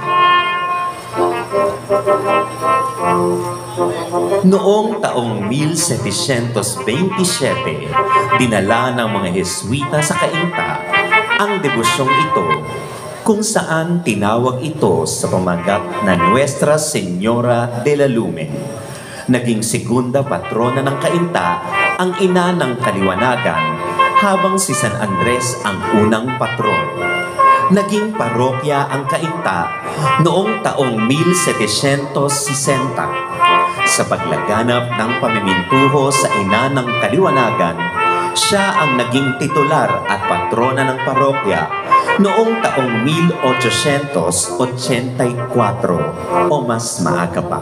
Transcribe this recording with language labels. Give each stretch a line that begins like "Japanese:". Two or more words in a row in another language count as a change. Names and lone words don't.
Filipino: Noong taong 1727, dinala ng mga Jesuita sa Cainta ang debosyong ito kung saan tinawag ito sa pamagat na Nuestra Señora de la Lume. Naging
Spanish: segunda patrona
Filipino: ng Cainta ang ina ng Kaliwanagan habang si San Andres ang unang patron. Naging parokya ang Cainta noong taong 1760. Sa paglaganap ng pamimintuho sa ina ng Kaliwanagan, siya ang naging titular at patrona ng parokya noong taong 1884 o mas maaga pa.